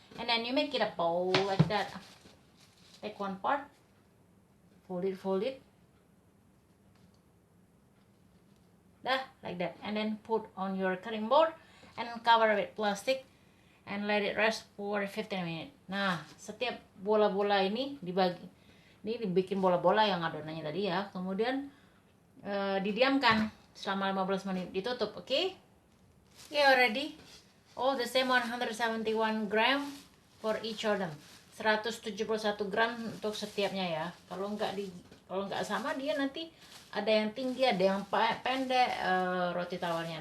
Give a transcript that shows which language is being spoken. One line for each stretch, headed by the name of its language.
English: And then you make it a bowl like that. Take one part, fold it. Dah, like that. And then put on your cutting board and cover with plastic and let it rest for 15 minutes.
Indonesian: Nah, setiap bola-bola ini dibagi. Ini dibikin bola-bola yang adonannya tadi ya. Kemudian didiamkan selama 15 menit, ditutup, oke?
English: Okay? Okay, already. All the same 171 gram for each of them.
Indonesian: 171 gram untuk setiapnya ya. Kalau nggak sama, dia nanti ada yang tinggi, ada yang pendek roti tawarnya.